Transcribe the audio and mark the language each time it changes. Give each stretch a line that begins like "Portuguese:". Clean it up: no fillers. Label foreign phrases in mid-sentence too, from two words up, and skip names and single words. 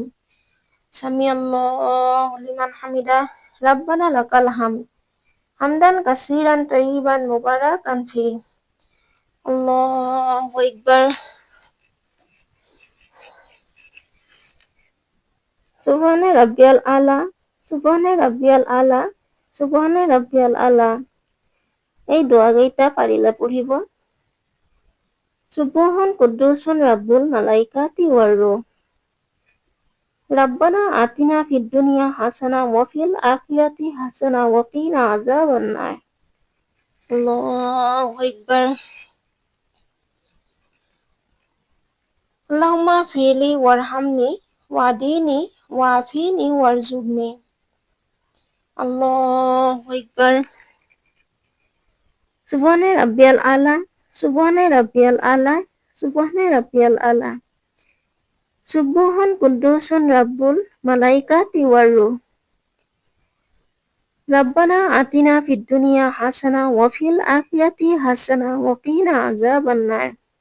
Arabic: سمع الله لمن حمده ربنا لك الحمد حمدا كثيرا طيبا مباركا فيه. الله أكبر. سبحان ربي الأعلى سبحان ربي الأعلى سبحان ربي الأعلى.
Assamese: এই দোয়া কেইটা পাৰিলে পঢ়িব।
Arabic: سبوح قدوس رب الملائكة والروح. ربنا آتنا في الدنيا حسنة وفي الآخرة حسنة وقنا عذاب النار. الله أكبر. اللهم اغفر لي وارحمني واهدني وعافني وارزقني. الله أكبر. سبحان ربي الأعلى سبحان ربي الأعلى سبحان ربي الأعلى. سبوح قدوس رب الملائكة والروح. ربنا آتنا في الدنيا حسنة وفي الآخرة حسنة وقنا عذاب النار.